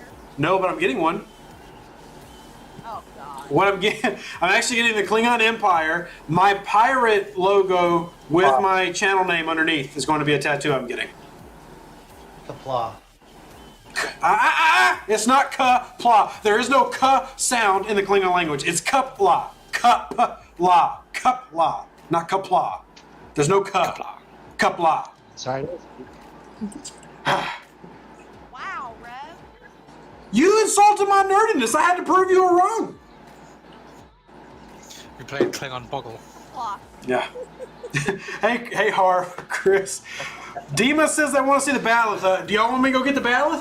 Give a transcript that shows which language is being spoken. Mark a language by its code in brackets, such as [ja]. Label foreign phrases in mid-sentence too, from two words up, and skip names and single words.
[en] No, but I'm getting one. Oh, God. What I'm getting, I'm actually getting the Klingon Empire. My pirate logo with my channel name underneath is going to be a tattoo I'm getting. Kapla. It's not ka-pla. There is no ka sound in the Klingon language. It's ka-pla. Ka-pla. Ka-pla. Not ka-pla. There's no ka. Ka-pla. Sorry. Wow, Rev. You insulted my nerdiness. I had to prove you were wrong. We played Klingon Boggle. Clock. Yeah. hey, Harv, Chris. Dima says they want to see the batleth. Do y'all want me to go get the batleth?